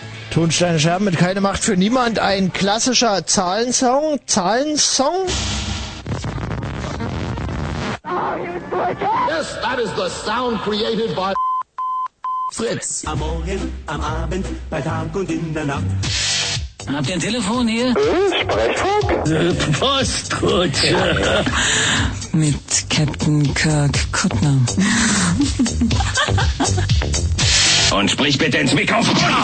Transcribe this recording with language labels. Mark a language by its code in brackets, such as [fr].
[de] Tonsteine Scherben mit Keine Macht für Niemand, ein klassischer Zahlensong. Zahlensong? [en] Yes, that is the sound created by Fritz. [de] Am Morgen, am Abend, bei Tag und in der Nacht. Habt ihr ein Telefon hier? Sprechfunk? Postkutsche. Ja. Mit Captain Kirk Kuttner. Und sprich bitte ins Mikrofon.